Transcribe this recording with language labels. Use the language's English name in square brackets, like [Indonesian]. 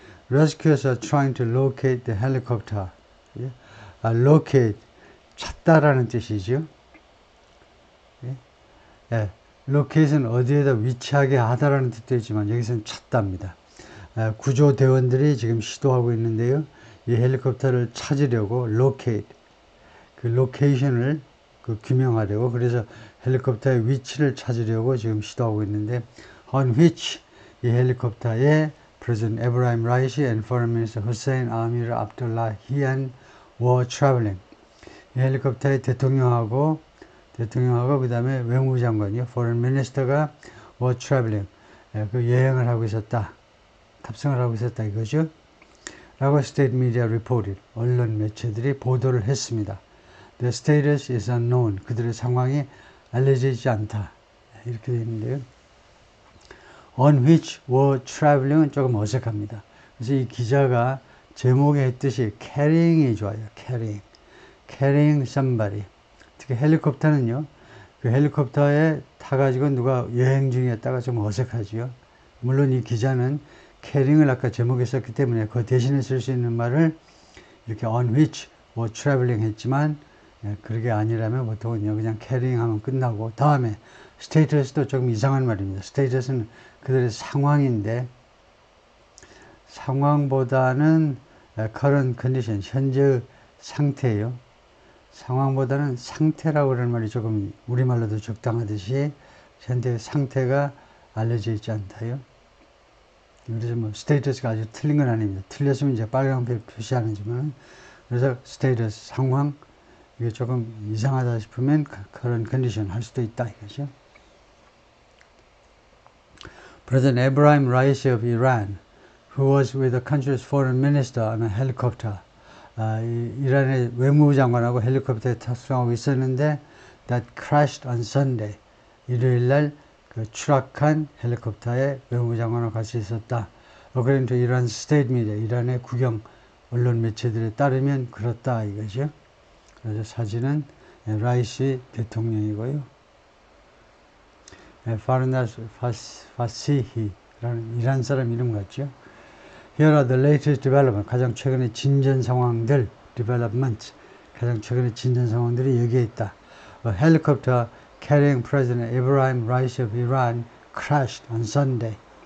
[English] Rescuers are trying to locate the helicopter. [Korean] locate, 찾다라는 뜻이죠. locate은 어디에다 위치하게 하다라는 뜻도 있지만 여기서는 찾답니다. 구조대원들이 지금 시도하고 있는데요. 이 헬리콥터를 찾으려고 locate, 그 로케이션을 규명하려고, 그래서 헬리콥터의 위치를 찾으려고 지금 시도하고 있는데, [English] on which [Korean] 이 헬리콥터에 [English] President Ebrahim Raisi and Foreign Minister Hossein Amir Abdullahian were traveling. [Korean] 이 헬리콥터의 대통령하고 그 다음에 외무장관이요, Foreign Minister가 [English] were traveling, [Korean] 그 여행을 하고 있었다, 탑승을 하고 있었다 이거죠. 라고 [English] State Media reported, [Korean] 언론 매체들이 보도를 했습니다. [English] The status is unknown. [Korean] 그들의 상황이 알려지지 않다. 이렇게 되어 있는데요. [English] On which were traveling은 [Korean] 조금 어색합니다. 그래서 이 기자가 제목에 했듯이 carrying이 좋아요. [English] carrying somebody. [Korean] 특히 헬리콥터는요, 그 헬리콥터에 타가지고 누가 여행 중이었다가 좀 어색하지요. 물론 이 기자는 carrying을 아까 제목에 썼기 때문에 그 대신에 쓸 수 있는 말을 이렇게 [English] on which were travelling [Korean] 했지만, 그게 아니라면 보통은 그냥 carrying 하면 끝나고, 다음에 status도 조금 이상한 말입니다. status는 그들의 상황인데, 상황보다는 [English] current condition, [Korean] 현재의 상태예요. 상황보다는 상태라고 그러는 말이 조금 우리말로도 적당하듯이 현재의 상태가 알려져 있지 않다요. 그래서 뭐 status가 아주 틀린 건 아닙니다. 틀렸으면 이제 빨간색 표시하는지만, 그래서 status, 상황, 이게 조금 이상하다 싶으면 그런 컨디션 할 수도 있다 이거죠. [English] President Ebrahim Raisi of Iran, who was with the country's foreign minister on a helicopter, [Korean] 이란의 외무부 장관하고 헬리콥터에 탑승하고 있었는데, [English] that crashed on Sunday, [Korean] 일요일날 그 추락한 헬리콥터에 외무부 장관과 같이 있었다. [English] According to Iran state media, [Korean] 이란의 국영 언론 매체들에 따르면 그렇다 이거죠. 그래서 사진은 라이시 대통령이고요. 파르나스 파시히라는 이란 사람 이름 같죠. [English] Here are the latest development. [Korean] 가장 최근의 진전 상황들, development. 가장 최근의 진전 상황들이 여기에 있다. [English] A helicopter carrying President Ebrahim Raisi of Iran crashed on Sunday.